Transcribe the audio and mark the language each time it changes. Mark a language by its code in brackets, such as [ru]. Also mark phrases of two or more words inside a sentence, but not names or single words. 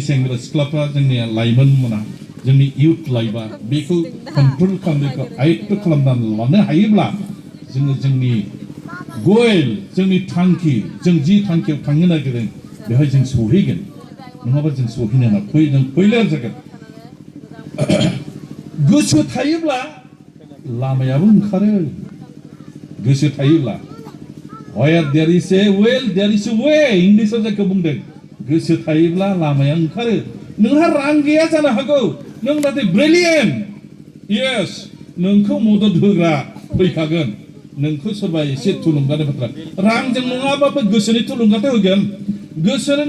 [brx] सेंग्रा सिख्लाफ्रा जोंनि लाइमोन मोना जोंनि [en] youth life [brx] बेखौ कन्ट्रल खालामनायखौ आयत्त खालामनानै लानो हायोब्ला जोङो जोंनि गोल जोंनि थांखि जों जि थांखियाव थांनो नागिरदों बेवहाय जों सहैगोन नङाबा जों सहैनो हाया जों फैलार जागोन गोसो थायोब्ला लामायाबो ओंखारो गोसो थायोब्ला [en] where there is a will there is a way [brx] इंलिसाव जायखौ बुंदों गोसो थायोब्ला लामाया ओंखारो नोंहा रां गैया जानो हागौ नों नाथाय ब्रिलियेन्ट यस नोंखौ मदद होग्रा फैखागोन नोंखौ सोरबा एसे थुलुंगानो बाथ्रा रांजों नङाबाबो गोसोनि थुलुंगाथ' होगोन गोसोनि